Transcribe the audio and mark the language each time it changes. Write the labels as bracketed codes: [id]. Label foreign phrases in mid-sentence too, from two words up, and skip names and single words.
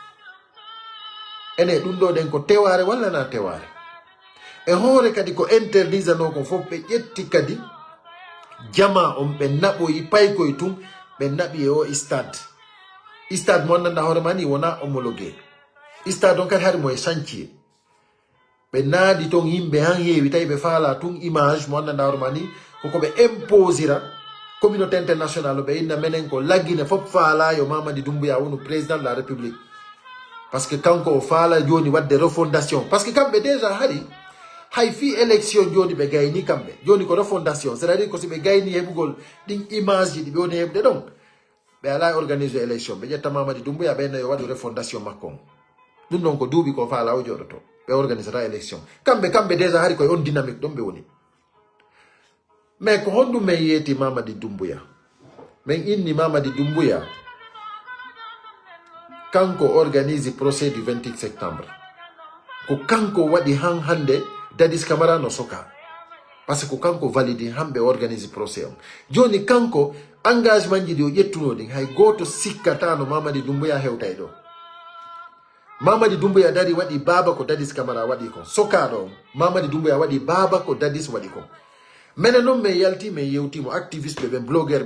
[ff] ene dum do den ko teware wala na teware e hore kadi ko interdisa no ko fop be jetti kadi jama on be nabo yi pay koy tum be nabi o stade mo nanda hore mani wona [fr] homologué stade [ff] on kadi har mo chantier be nadi ton yimbe han heewi tay be faala tum image mo nanda hore mani ko be imposira [fr] communauté internationale [ff] be inna menen ko laggine fop faala yo Mamadi Doumbouya wonu [fr] président de la république parce que [ff] kanko faala joni wadde [fr] refondation parce que [ff] kambe déjà hari hay fi élection joni be gayni kambe joni ko [fr] refondation c'est à dire [ff] ko si be gayni hebugol din image di be woni hebde donc be ala [fr] organiser élection [ff] be jetta Mamadi Doumbouya be no yo wadu refondation makko dum non ko duubi ko faala o jodoto be [fr] organisera élection [ff] kambe déjà hari ko on dynamique dom be woni mais ko hondu me yeti Mamadi Doumbouya men inni Mamadi Doumbouya kanko [fr] organise procès du 28 septembre [ff] ko kanko wadi hande Dadis Camara no soka [fr] parce que [ff] ko kanko valide hambe [fr] organise procès [ff] on joni kanko engagement ji di o yettunodi hay goto sikkata no Mamadi Doumbouya hewtay do Mamadi Doumbouya dari wadi baba ko Dadis Camara wadi ko soka do Mamadi Doumbouya wadi baba ko Dadis wadi ko menen non me yalti me yewti mo activiste be blogger